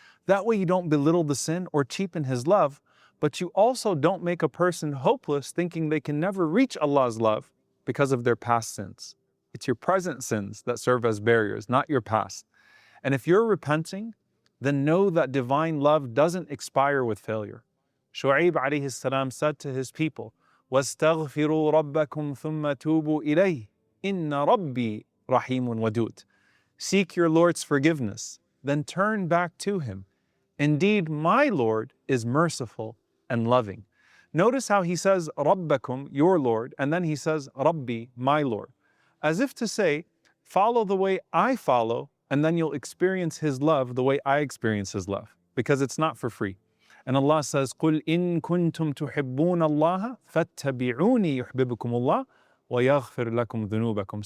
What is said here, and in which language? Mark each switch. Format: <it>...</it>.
<en>That way you don't belittle the sin or cheapen His love, but you also don't make a person hopeless thinking they can never reach Allah's love because of their past sins. It's your present sins that serve as barriers, not your past. And if you're repenting, then know that divine love doesn't expire with failure. Shu'aib alayhi salam said to his people,</en> <ar>وَاسْتَغْفِرُوا رَبَّكُمْ ثُمَّ تُوبُوا إِلَيْهِ إِنَّ رَبِّي رَحِيمٌ وَدُودٌ.</ar> <en>Seek your Lord's forgiveness, then turn back to Him. Indeed, my Lord is merciful and loving. Notice how He says,</en> <ar>رَبَّكُمْ,</ar> <en>your Lord, and then He says,</en> <ar>رَبِّي,</ar> <en>my Lord. As if to say, follow the way I follow, and then you'll experience His love the way I experience His love, because it's not for free. And Allah says,</en> <ar>قُلْ إِن كُنْتُمْ تُحِبُّونَ اللَّهَ فَاتَّبِعُونِي يُحْبِبُكُمُ اللَّهُ وَيَغْفِرْ لَكُمْ ذُنُوبَكُمْ.</ar>